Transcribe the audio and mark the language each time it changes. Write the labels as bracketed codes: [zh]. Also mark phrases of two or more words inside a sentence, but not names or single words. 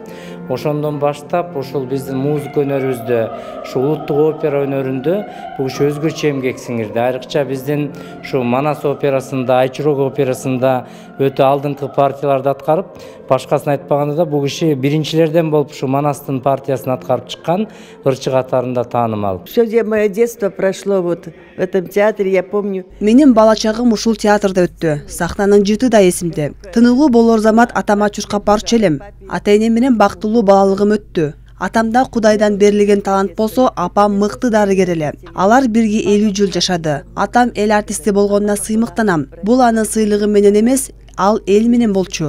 [ky] Ошондон баштап ушул биздин музыка өнөрүбүздө, ушу улуттук опера өнөрүндө бул киши өзгөчө эмгек сиңирди. Айрыкча биздин ушу Манас операсында, Айчурок операсында өтө алдыңкы партияларды аткарып, башкасын айтпаганда да бул киши биринчилерден болуп ушу Манастын партиясын аткарып чыккан ырчы катарында таанымал. [ru] Все мое детство прошло вот в этом театре, я помню. [ky] Менин бала чагым ушул театрда өттү. Сахнанын жыты да эсимде. Тыныгуу болор замат атама чуркап барчу элем. Ата-энем менен бактылуу балалыгым өттү. Атамда Кудайдан берилген талант болсо, апам мыкты дарыгер эле. Алар бирге 50 жыл жашады. Атам эл артисти болгонуна сыймыктанам. Бул анын сыйлыгы менен эмес, ал эл менен болчу.